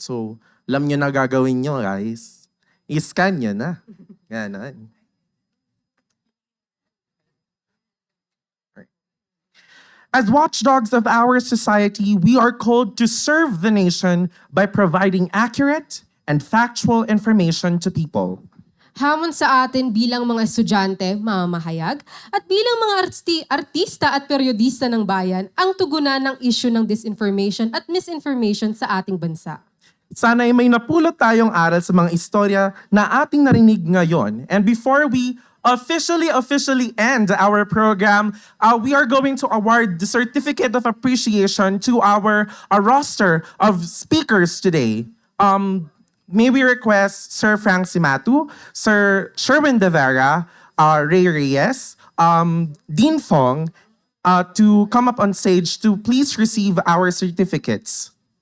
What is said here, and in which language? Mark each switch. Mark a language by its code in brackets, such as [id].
[tl] So alam nyo na gagawin nyo, guys. I-scan nyo na. Ganon. [en] As watchdogs of our society, we are called to serve the nation by providing accurate and factual information to people. [tl] Hamon sa atin bilang mga estudyante, mamamahayag, at bilang mga artista at periodista ng bayan ang tugunan ng issue ng disinformation at misinformation sa ating bansa. Sana'y may napulot tayong aral sa mga istorya na ating narinig ngayon. [en] And before we officially end our program, we are going to award the Certificate of Appreciation to our roster of speakers today. May we request Sir Frank Simatu, Sir Sherwin De Vera, Ray Reyes, Dean Fong, to come up on stage to please receive our certificates.